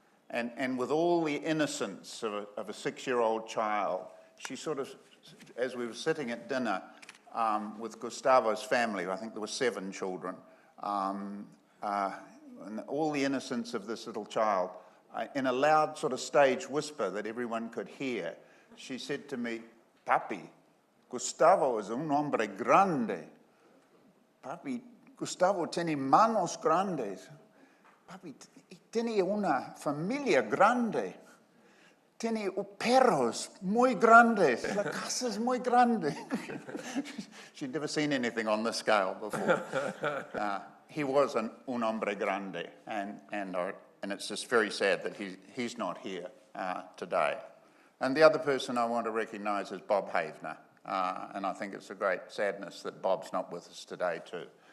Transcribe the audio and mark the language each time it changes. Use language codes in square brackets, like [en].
[en] And with all the innocence of a 6-year-old child, she sort of, as we were sitting at dinner with Gustavo's family, I think there were 7 children, and all the innocence of this little child, in a loud sort of stage whisper that everyone could hear, she said to me, "Papi, Gustavo es un hombre grande. [es] Papi, Gustavo tiene manos grandes. Papi, tiene una familia grande. Tiene perros muy grandes. La casa es muy grande." [en] She'd never seen anything on this scale before. He was un hombre grande, and it's just very sad that he's not here today. And the other person I want to recognise is Bob Havner. And I think it's a great sadness that Bob's not with us today too.